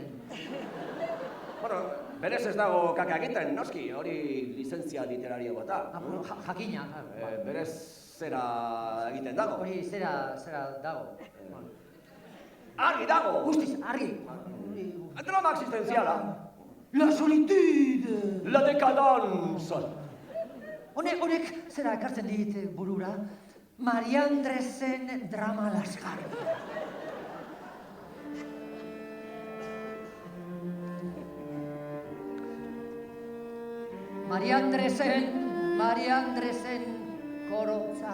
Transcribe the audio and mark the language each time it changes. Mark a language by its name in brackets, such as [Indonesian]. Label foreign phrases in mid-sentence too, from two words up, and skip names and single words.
[Basque] Bueno, berez ez dago kaka egiten, noski, hori lizentzia literario bat da. Jakina. Berez zera egiten dago. Hori zera dago. Argi dago! Guztiz, argi. Drama existenziala. [French] La solitude. [Italian] La decadanza. [Basque] Honek zera ekartzen dit burura, Maria Andresen drama laskar. Maria Andresen korotza.